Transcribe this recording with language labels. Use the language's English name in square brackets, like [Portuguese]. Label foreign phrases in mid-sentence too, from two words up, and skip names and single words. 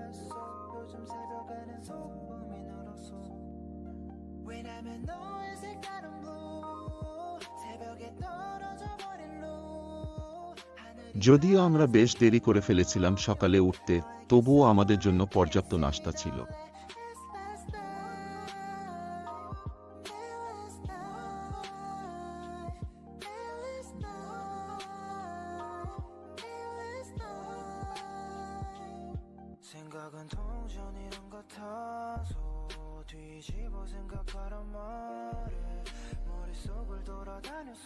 [Bangla] যদিও আমরা বেশ দেরি করে ফেলেছিলাম সকালে উঠতে, তবুও আমাদের জন্য পর্যাপ্ত নাশতা ছিল। [Korean] 생각은 동전이란 같아서 뒤집어 생각하란 말에 머릿속을 돌아다녔어.